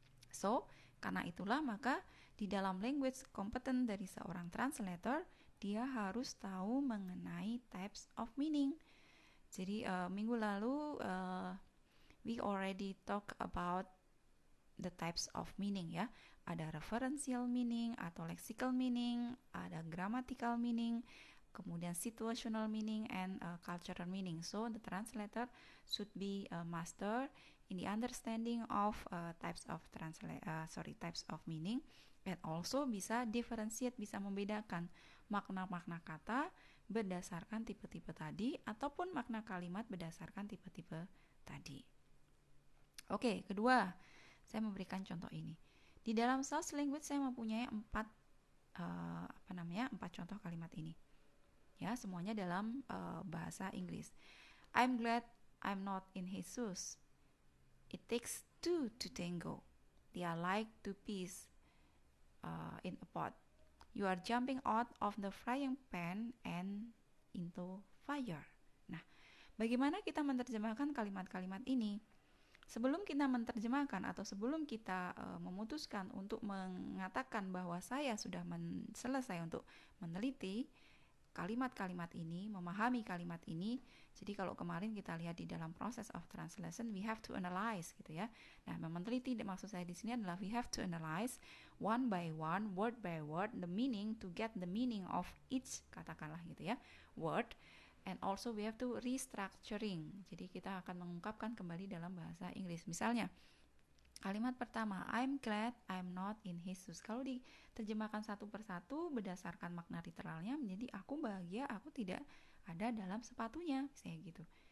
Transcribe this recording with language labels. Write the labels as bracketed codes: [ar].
[id] So, karena itulah maka di dalam language competence dari seorang translator, dia harus tahu mengenai types of meaning. Jadi minggu lalu [en] we already talk about the types of meaning ya. [id] Ada referential meaning atau lexical meaning, ada grammatical meaning, kemudian situational meaning and cultural meaning. [en] So the translator should be a master in the understanding of types of meaning, and also bisa differentiate, [id] bisa membedakan makna-makna kata berdasarkan tipe-tipe tadi ataupun makna kalimat berdasarkan tipe-tipe tadi. Oke, kedua, saya memberikan contoh ini. Di dalam source language saya mempunyai 4 4 contoh kalimat ini. Ya, semuanya dalam bahasa Inggris. [en] I'm glad I'm not in his shoes. It takes two to tango. They are like two peas in a pot. You are jumping out of the frying pan and into fire. [id] Nah, bagaimana kita menerjemahkan kalimat-kalimat ini? Sebelum kita menerjemahkan atau sebelum kita memutuskan untuk mengatakan bahwa saya sudah selesai untuk meneliti kalimat-kalimat ini, memahami kalimat ini. Jadi kalau kemarin kita lihat di dalam proses of translation, [en] we have to analyze [id] gitu ya. Nah, meneliti maksud saya di sini adalah [en] we have to analyze one by one, word by word, the meaning to get the meaning of each, [id] katakanlah gitu ya, [en] word. And also we have to restructuring. [id] Jadi kita akan mengungkapkan kembali dalam bahasa Inggris. Misalnya, kalimat pertama, [en] I'm glad I'm not in his shoes. [id] Kalau diterjemahkan satu persatu berdasarkan makna literalnya menjadi aku bahagia aku tidak ada dalam sepatunya, misalnya gitu.